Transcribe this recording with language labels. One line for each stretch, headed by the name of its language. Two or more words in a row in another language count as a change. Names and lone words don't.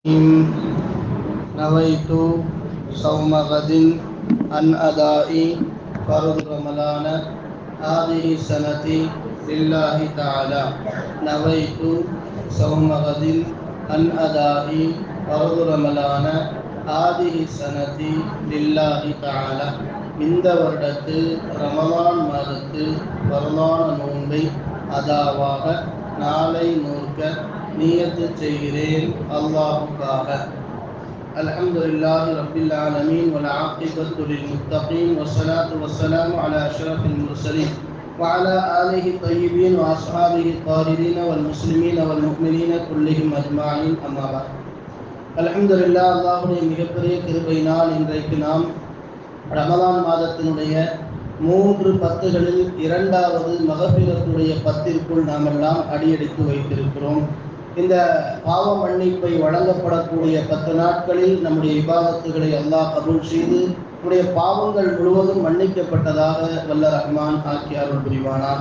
Arabic: نويت صوم غد عن أداء فرض رمضان هذه السنة لله تعالى. نويت صوم غد عن أداء فرض رمضان هذه السنة لله تعالى.
Tamil: இந்த வருடத்து ரமலான் மாதத்து வரலான நோன்பை அதாவாக நாளை நோக்க நியத்து செய்கிறேன் அல்லாஹுக்காக.
Arabic: الحمد لله رب العالمين والعاقبة للمتقين والصلاة والسلام على أشرف المرسلين وعلى آله الطيبين وأصحابه الطاهرين والمسلمين والمؤمنين كلهم أجمعين أما بعد.
Tamil: அல்ஹம்துலில்லாஹ், அல்லாஹ்வுடைய மிகப்பெரிய கிருபையினால் இன்றைக்கு நாம் ரமலான் மாதத்தினுடைய 3 பத்துகளில் 2வது மகபிரத்துடைய பத்திற்குள் நாம் எல்லாம் அடியெடுத்து வைத்திருக்கிறோம். இந்த பாவ மன்னிப்பை வழங்கப்படக்கூடிய 10 நாட்களில் நம்முடைய இபாதத்துகளை அல்லாஹ் கபூல் செய்து நம்முடைய பாவங்கள் முழுவதும் மன்னிக்கப்பட்டதாக வல்ல ரஹ்மான் ஆக்கி அருள் புரிவானாக.